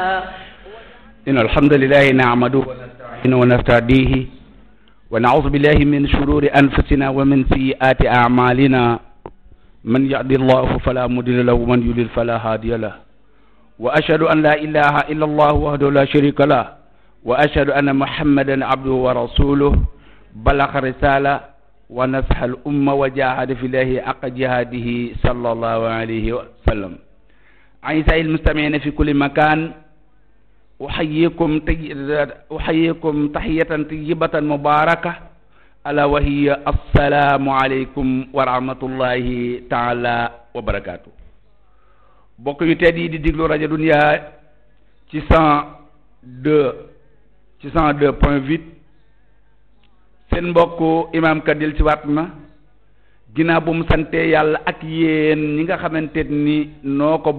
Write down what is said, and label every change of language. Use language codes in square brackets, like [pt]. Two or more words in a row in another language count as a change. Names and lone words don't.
[ar] إن الحمد لله نعمده ونستعينه ونستهديه ونعوذ بالله من شرور أنفسنا ومن سيئات أعمالنا من يهد الله فلا مضل له ومن يضلل فلا هادي له وأشهد أن لا إله إلا الله وحده لا شريك له وأشهد أن محمدا عبده ورسوله بلغ رسالة ونصح الأمة وجاهد في الله حق جهاده صلى الله عليه وسلم. أعزائي المستمعين في كل مكان أحييكم تحية طيبة مباركة ألا وهي السلام عليكم ورحمة الله تعالى وبركاته. [wo] bokk yu tedd yi di diglu rajo Dunya ci 102.8 seen mbokk imam Kadil ci waat na ginnaaw bu mu sante yàlla ak yéen ñi nga xamante ni noo ko